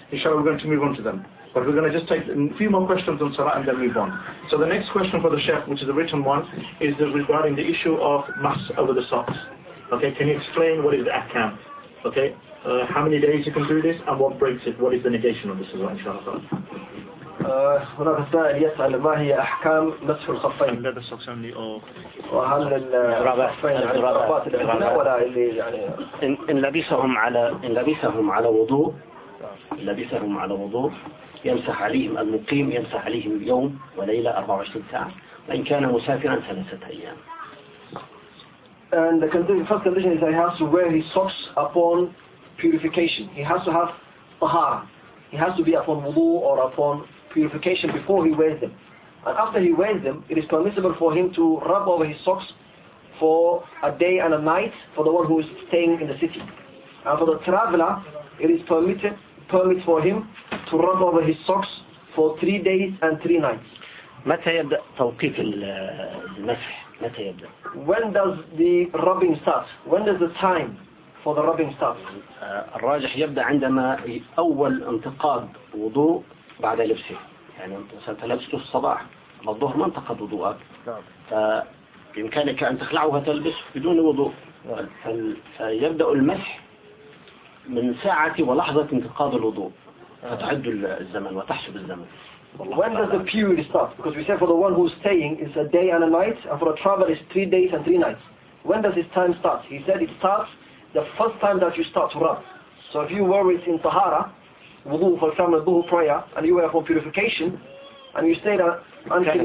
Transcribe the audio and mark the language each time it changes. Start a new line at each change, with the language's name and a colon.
English: Inshallah, we're going to move on to them. But we're going to just take a few more questions on Salah and then move on. So the next question for the Sheikh, which is a written one, is regarding the issue of mass over the socks. Okay, can you explain what is the ahkam? Okay. How many days you can do this and what breaks it? What is the negation of this as well, inshallah?
Arabic: هناك سائل يسأل ما هي أحكام مسح الخفين؟ هل لبس الخفين أو وهل الخفين الرقبات الأعلى ولا اللي يعني إن لبسهم على وضوء لبسهم على وضوء يمسح عليهم المقيم يمسح عليهم اليوم وليلة 24 ساعة وإن كان مسافرا 3 أيام.
English: And the first condition is that he has to wear his socks upon purification. He has to have tahara. He has to be upon wudu or upon purification before he wears them. And after he wears them, it is permissible for him to rub over his socks for a day and a night for the one who is staying in the city. And for the traveler, it is permit for him to rub over his socks for 3 days and 3 nights.
Arabic: متى يبدأ توقيت المسح؟ متى يبدأ؟
English: When does the rubbing start? When does the time for the rubbing start?
Arabic: الراجح يبدأ عندما أول انتقاد وضوء بعد لبسه. يعني أنت لبسته الصباح، الظهر ما انتقد وضوءك. فبإمكانك أن تخلعه وتلبسه بدون وضوء. فيبدأ المسح من ساعة ولحظة انتقاد الوضوء. فتعد الزمن وتحسب الزمن.
English: When does the period start? Because we said for the one who's staying is a day and a night, and for a traveler is 3 days and 3 nights. When does his time start? He said it starts the first time that you start to rub. So if you were in Tahara, wudu, for example, duhu prayer, and you were for purification, and you stayed until...